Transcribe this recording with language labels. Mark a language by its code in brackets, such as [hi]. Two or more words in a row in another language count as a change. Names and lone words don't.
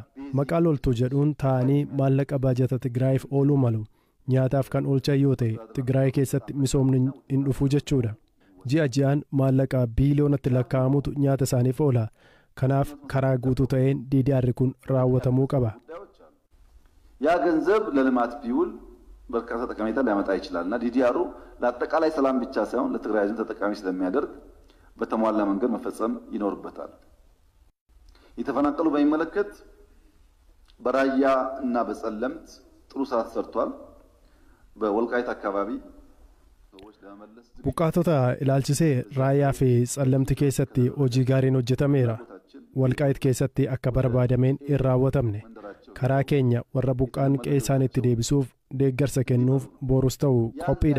[om] Maqaa loltuu jedhuun taa'anii maallaqa baajata Tigraayiif ooluu malu. Nyaataaf kan oolchan yoo ta'e Tigraay keessatti misoomni hin dhufu jechuudha. Ji'a ji'aan maallaqa biiliyoonatti lakkaa'amutu nyaata isaaniif oola. Kanaaf karaa guutuu ta'een DDR kun raawwatamuu qaba. [am] ያ ገንዘብ ለልማት ቢውል በርካታ ጠቀሜታ ሊያመጣ ይችላልና ዲዲአሩ ለአጠቃላይ ሰላም ብቻ ሳይሆን ለትግራይ ሕዝብ ተጠቃሚ ስለሚያደርግ በተሟላ መንገድ መፈጸም ይኖርበታል። የተፈናቀሉ በሚመለከት በራያ እና በጸለምት ጥሩ ስራ ተሰርቷል። በወልቃይት አካባቢ [om] buqqaatota ilaalchisee Raayaa fi Tsallamti keessatti hojii gaariin hojjetameera. Walqaayit keessatti akka barbaadameen hin raawwatamne. Karaa keenya warra buqqaan qe'ee isaaniitti deebisuuf deeggarsa kennuuf boorus ta'u qophiidha.